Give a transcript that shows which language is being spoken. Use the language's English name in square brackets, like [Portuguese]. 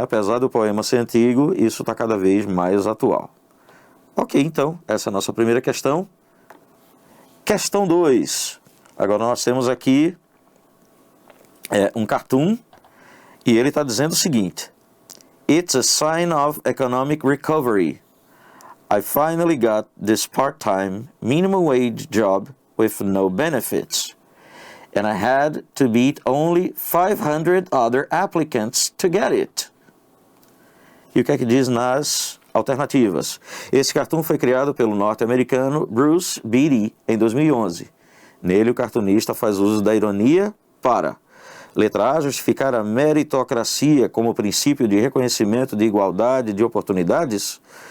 [Portuguese] Apesar do poema ser antigo, isso está cada vez mais atual. Ok, então, essa é a nossa primeira questão. Questão 2. Agora nós temos aqui um cartoon, e ele está dizendo o seguinte: [English] It's a sign of economic recovery. I finally got this part-time minimum wage job with no benefits. And I had to beat only 500 other applicants to get it. [Portuguese] E o que é que diz nas alternativas? Esse cartoon foi criado pelo norte-americano Bruce Beatty em 2011. Nele o cartunista faz uso da ironia para: letra A, justificar a meritocracia como princípio de reconhecimento de igualdade de oportunidades.